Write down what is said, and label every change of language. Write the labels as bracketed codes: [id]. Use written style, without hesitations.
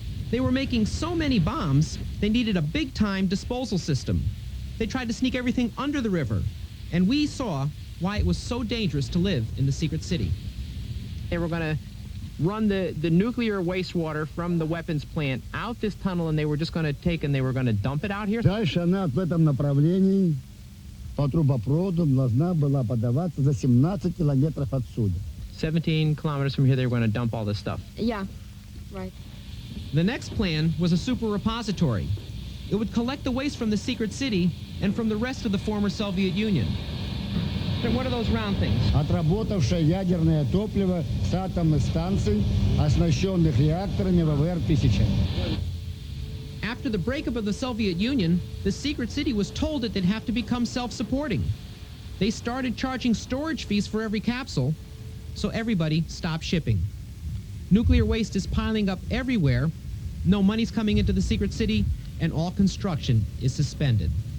[en] They were making so many bombs, they needed a big-time disposal system. They tried to sneak everything under the river, and we saw why it was so dangerous to live in the secret city. They were going to run the nuclear wastewater from the weapons plant out this tunnel, and they were just going to take and they were going to dump it out here. [ru] Дальше она в этом направлении по трубопроводу должна была подаваться за 17 километров отсюда. [en] 17 kilometers from here, they were going to dump all this stuff. Yeah, right. The next plan was a super repository. It would collect the waste from the secret city and from the rest of the former Soviet Union. So what are those round things? [ru] Отработавшее ядерное топливо с атомных станций, оснащенных реакторами ВВР-1000. [en] After the breakup of the Soviet Union, the secret city was told that they'd have to become self-supporting. They started charging storage fees for every capsule, so everybody stopped shipping. Nuclear waste is piling up everywhere, no money's coming into the secret city, and all construction is suspended.